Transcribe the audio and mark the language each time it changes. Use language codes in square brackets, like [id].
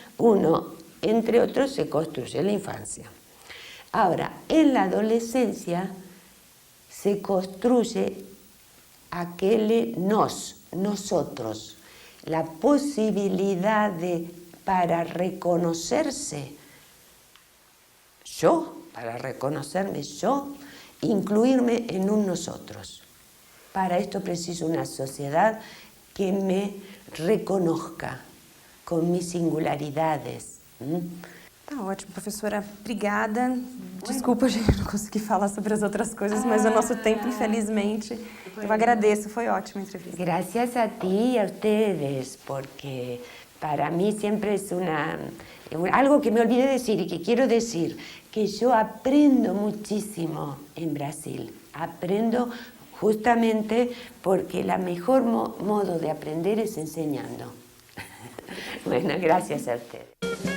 [es] Uno, entre otros, se construye en la infancia. Ahora, en la adolescencia se construye aquel nosotros, la posibilidad para reconocerse yo, para reconocerme yo, incluirme en un nosotros. Para esto preciso una sociedad que me reconozca com mis singularidades. [pt] Tá ótimo, professora. Obrigada. Desculpa, gente, não consegui falar sobre as outras coisas, mas o nosso tempo, infelizmente, eu agradeço. Foi ótima a entrevista. [es] Gracias a ti y a ustedes, porque para mí siempre es algo que me olvidé decir y que quiero decir, que yo aprendo muchísimo en Brasil. Aprendo justamente porque el mejor modo de aprender es enseñando. Bueno, gracias a ustedes.